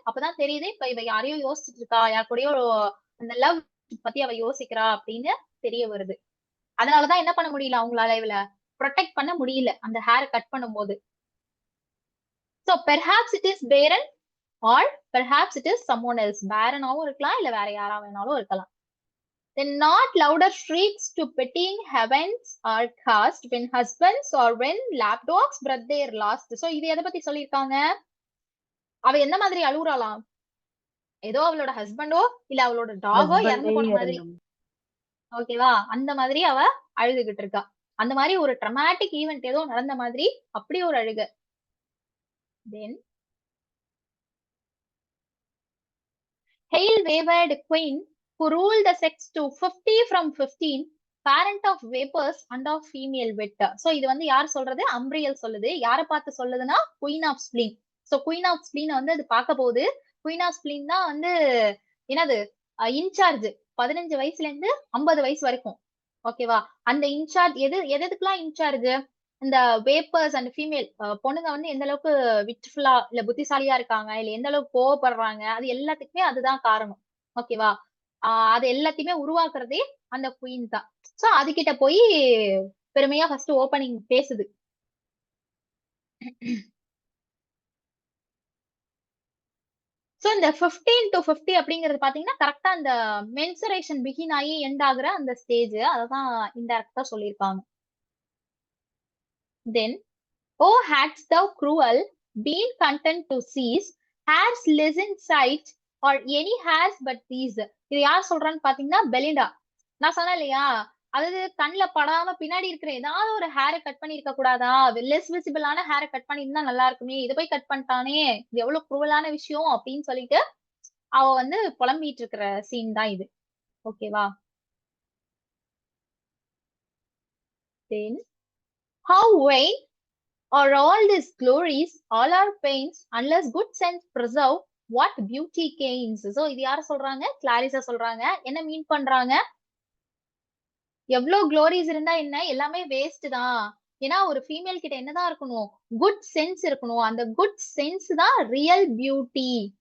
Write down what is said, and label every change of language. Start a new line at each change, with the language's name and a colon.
Tamil: அப்பதான் தெரியுது இப்ப இவ யாரையோ யோசிச்சுட்டு இருக்கா, யார் கூடயோ அந்த லவ் பத்தி அவ யோசிக்கிறா அப்படின்னு தெரிய வருது. அதனாலதான் என்ன பண்ண முடியல அவங்களால, இவள ப்ரொடெக்ட் பண்ண முடியல அந்த ஹேரை கட் பண்ணும்போது.
English: So perhaps it is Baron or perhaps it is someone else.
Tamil: Baron-ஆவும் இருக்கலாம், இல்ல வேற யாரா வேணாலும் இருக்கலாம்.
English: Then not louder shrieks to pitying heavens are cast when husbands or when lapdogs breath their last.
Tamil: So இது எதை பத்தி சொல்லியிருக்காங்க? அவ எந்த மாதிரி அழுகுறாளாம்? ஏதோ அவளோட ஹஸ்பண்டோ இல்ல அவளோட டாகோ இறந்து போன மாதிரி. ஓகேவா? அந்த மாதிரி அவ அழுதுகிட்டு இருக்கா. அந்த மாதிரி ஒரு ட்ரமாட்டிக் ஈவென்ட் ஏதோ நடந்த மாதிரி அப்படி ஒரு அழுக.
English: Then hail wayward queen who ruled the sex to 50 from 15, parent of vapors and of female wit.
Tamil: So இது வந்து யார் சொல்றது? அம்ரியல் சொல்லுது. யாரை பார்த்து சொல்லுதுன்னா queen of spleen. So queen of spleen வந்து அது பார்க்க போகுது. குயின் ஆஃப் ஸ்பிளீன் தான் வந்து என்னது இன்சார்ஜ் 15 வயசுல இருந்து 50 வயசு வரைக்கும். ஓகேவா? அந்த இன்சார்ஜ் எதுக்கெல்லாம் இன்சார்ஜ்? இந்த வேப்பர்ஸ் அண்ட் ஃபீமேல் பொண்ணுங்க வந்து எந்த அளவுக்கு விட்ஃபுல்லா இல்ல புத்திசாலியா இருக்காங்க, இல்ல எந்த அளவுக்கு கோவப்படுறாங்க, அது எல்லாத்துக்குமே அதுதான் காரணம். ஓகேவா? அது எல்லாத்தையுமே உருவாக்குறதே அந்த குயின் தான். சோ அதுகிட்ட போய் பெருமையா ஃபர்ஸ்ட் ஓபனிங் பேசுது. சோ இந்த 15 to 50 அப்படிங்கிறது பாத்தீங்கன்னா கரெக்டா அந்த மென்சுரேஷன் பிகின் ஆகி எண்ட் ஆகுற அந்த ஸ்டேஜ். அததான் இன்டைரக்டா சொல்லியிருக்காங்க.
English: Then, oh hadst thou cruel been content to cease, hairs less in sight or any hairs but these.
Tamil: இது யார் சொல்றான்னு பாத்தீங்கன்னா பெலிண்டா. நான் சொன்னேன் இல்லையா, அதாவது கண்ணுல படாம பின்னாடி இருக்கிற ஏதாவது ஒரு ஹேரை கட் பண்ணி இருக்க கூடாதா, லெஸ் விசிபிளான ஹேரை கட் பண்ணிருந்தா நல்லா இருக்குமே, இதை போய் கட் பண்ணிட்டானே, இது எவ்வளவு குரூவலான விஷயம் அப்படின்னு சொல்லிட்டு அவ வந்து புலம்பிட்டு இருக்கிற சீன் தான் இது. ஓகேவா?
English: Then, how vain are all these glories, all our pains, unless good sense preserve what beauty gains.
Tamil: So இது யார சொல்றாங்க? கிளாரிஸா சொல்றாங்க. என்ன மீன் பண்றாங்க? எவ்வளவு க்ளோரிஸ் இருந்தா என்ன, எல்லாமே வேஸ்ட் தான். ஏன்னா ஒரு ஃபீமேல் கிட்ட என்னதான் இருக்கணும்? குட் சென்ஸ் இருக்கணும். அந்த குட் சென்ஸ் தான் ரியல் பியூட்டி.